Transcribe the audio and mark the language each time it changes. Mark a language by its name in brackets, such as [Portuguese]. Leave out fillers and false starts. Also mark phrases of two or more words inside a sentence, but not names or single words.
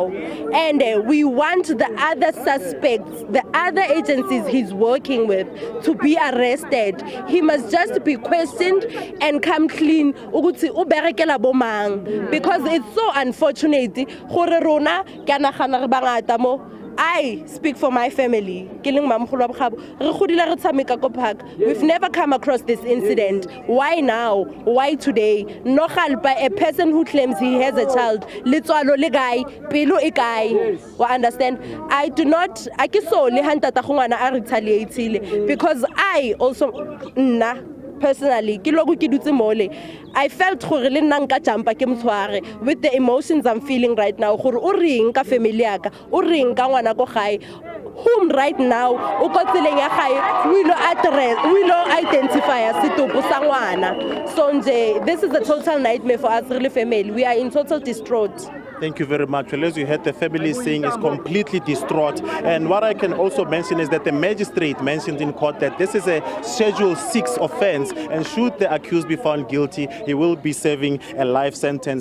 [English] And we want the other suspects, the other agencies he's working with, to be arrested. He must just be questioned and come clean. Because it's so unfortunate. I speak for my family. [Northern Sotho] Ke leng Mamkhulu wa Bokgabo. Re godile re tshameka ko park. [English] We've never come across this incident. Why now? Why today? Nogal by a person who claims he has a child. [Northern Sotho] Letswalo le kae? Pelo e kae? Wa understand? [English] I do not. [Northern Sotho] I ke so le hantata ngwana a retaliateile [English] because I also personally I felt [Northern Sotho] gore le nna nka jumpa ke mtshware [English] with the emotions I'm feeling right now [Northern Sotho] gore o reng ka family yaka o reng ka ngwana ko gae [English] whom right now [Northern Sotho] o ko tseleng ya gae we lo identify setopo sa ngwana so nje [English] this is a total nightmare for us really family. We are in total distraught. Thank you very much. Well, as you heard, the family is saying is completely distraught. And what I can also mention is that the magistrate mentioned in court that this is a Schedule 6 offense, and should the accused be found guilty, he will be serving a life sentence.